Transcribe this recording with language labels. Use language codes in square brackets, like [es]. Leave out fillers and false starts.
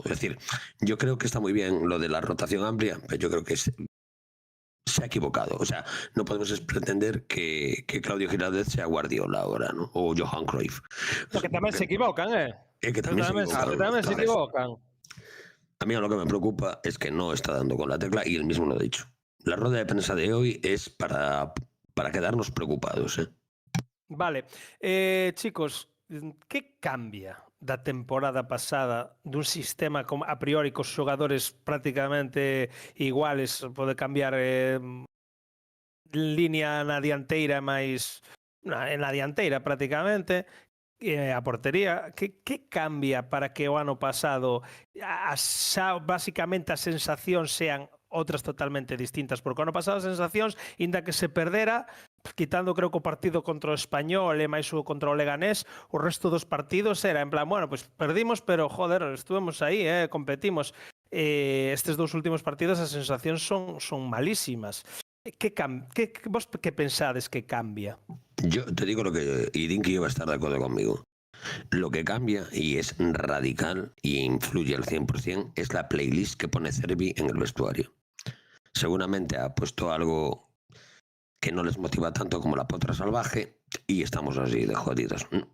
[es] Es decir, yo creo que está muy bien lo de la rotación amplia, pero yo creo que se ha equivocado. O sea, no podemos pretender que Claudio Giraldez sea Guardiola ahora, ¿no? O Johan Cruyff. [gl] Que tamén se equivocan, [es] Que también se equivocan. [gl] Que tamén se [es] Entonces, equivocan. a mí lo que me preocupa es que no está dando con la tecla, y él mismo lo ha dicho. La rueda de prensa de hoy es para quedarnos preocupados, ¿eh? [gl] Vale, chicos, que cambia da temporada pasada dun sistema como a priori cos xogadores prácticamente iguales, pode cambiar línea na dianteira máis na dianteira prácticamente, a portería, que cambia para que o ano pasado basicamente as sensacións sean outras totalmente distintas? Porque o ano pasado as sensacións, inda que se perdera, quitando creo que o partido contra o Español e máis o contra o Leganés, o resto dos partidos era en plan, [es] bueno, pues perdimos, [gl] pero joder, estuvemos aí, competimos. Estes dous últimos partidos as sensacións son malísimas. Vos que pensades que cambia? [es] Yo te digo lo que, y Dinky va a estar de acuerdo conmigo. Lo que cambia, y es radical y influye al 100%, es la playlist que pone Cervi en el vestuario. Seguramente ha puesto algo que no les motiva tanto como la potra salvaje, y estamos así de jodidos.